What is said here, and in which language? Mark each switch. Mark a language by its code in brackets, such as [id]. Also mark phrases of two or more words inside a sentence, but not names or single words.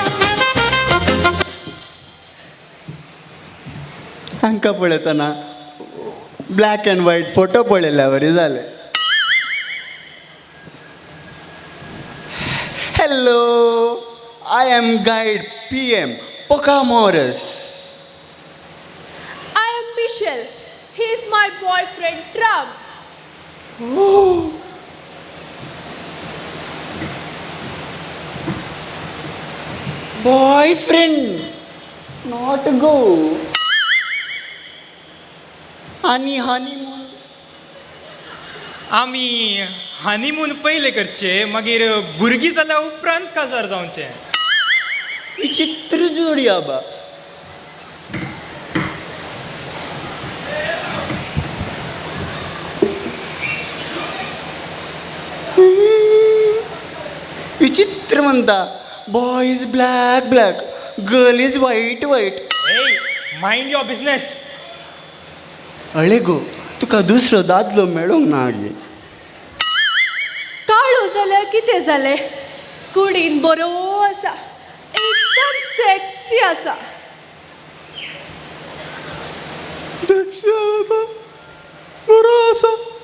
[kok] हांकां पळयतना [en] black and white photo [kok] पळयल्यावरी जाले. [en] Hello, I am guide PM Pocahontas. I am Michelle. He is my boyfriend Trump. Boyfriend not go. [kok] आणि हनीमून आमी हनीमून पयले करचे मागीर भुरगीं जाल्या उपरांत काजार जावचे. विचित्र जोडी आबा. विचित्र म्हणता. [en] Boy is black black, girl is white white. Mind your business. [kok] अळे गो, तुका दुसरो दादलो मेळूंक ना गे. काळो जाल्यार कितें जालें? कुडीन बरो आसा, एकदम सेक्सी आसा. बरो आसा.